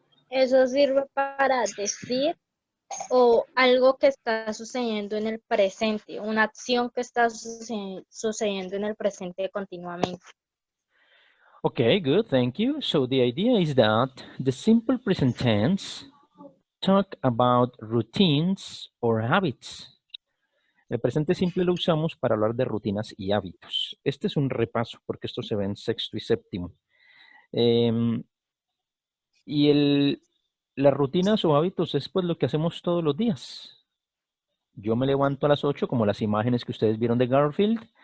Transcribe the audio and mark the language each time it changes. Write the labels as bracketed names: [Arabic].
[Spanish] Eso sirve para decir o algo que está sucediendo en el presente, una acción que está sucediendo en el presente continuamente. [English] Okay, good, thank you. So the idea is that the simple present tense talk about routines or habits. [Spanish] El presente simple lo usamos para hablar de rutinas y hábitos. Este es un repaso porque esto se ve en sexto y séptimo. Y las rutinas o hábitos es pues lo que hacemos todos los días. Yo me levanto a las 8, como las imágenes que ustedes vieron de Garfield.